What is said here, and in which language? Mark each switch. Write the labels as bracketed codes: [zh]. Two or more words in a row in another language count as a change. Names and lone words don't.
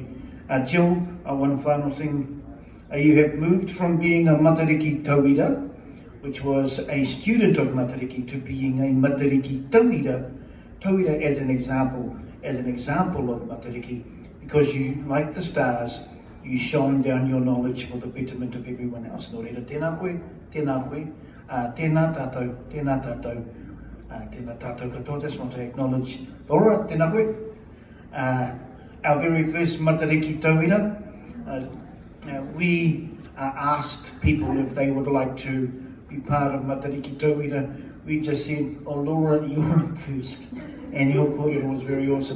[en] Jill, one final thing. You have moved from being a Matariki Tauira, which was a student of Matariki, to being a Matariki Tauira. Tauira as an example of Matariki, because you, like the stars, you shone down your knowledge for the betterment of everyone else. [mi] Nō reira, tēnā koe, tēnā tātou, tēnā katoa. [en] Just want to acknowledge Laura, [mi] tēnā koe. [en] Our very first Matariki Tauira, we asked people if they would like to be part of Matariki Tauira. We just said, oh Laura, you're up first. And your kōrero was very awesome.